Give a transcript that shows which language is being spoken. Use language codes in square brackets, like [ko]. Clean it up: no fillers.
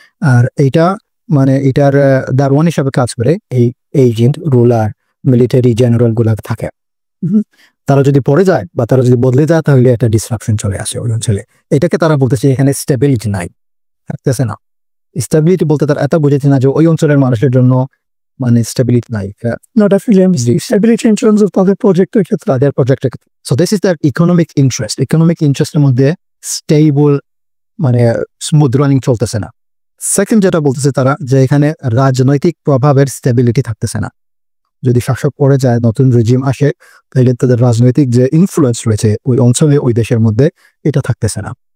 [bn] আর এইটা মানে এটার দারোয়ান হিসাবে কাজ করে এই এজেন্ট, রুলার, মিলিটারি জেনারেল গুলা থাকে। তারা যদি পড়ে যায় বা তারা যদি বদলে যায় তাহলে একটা ডিসরাপশন চলে আসে ওই অঞ্চলে। এটাকে তারা বলতেছে এখানে স্টেবিলিটি নাই, থাকতেছে না। স্টেবিলিটি বলতে তারা এত বুঝেছে না যে ওই অঞ্চলের মানুষের জন্য মানে স্টেবিলিটি নাই, [en] Not affiliate stability in terms of [bn] তাদের প্রজেক্টের ক্ষেত্রে। তাদের প্রজেক্টের। [en] So this is their economic interest. [bn] Economic ইন্টারেস্টের মধ্যে স্টেবল মানে স্মুথ রানিং চলতেছে না। সেকেন্ড যেটা বলতেছে তারা যে এখানে রাজনৈতিক প্রভাবের স্টেবিলিটি থাকতেছে না। যদি শাসক পড়ে যায়, নতুন রেজিম আসে, তাহলে তাদের রাজনৈতিক যে ইনফ্লুয়েন্স রয়েছে ওই অঞ্চলে, ওই দেশের মধ্যে, এটা থাকতেছে না।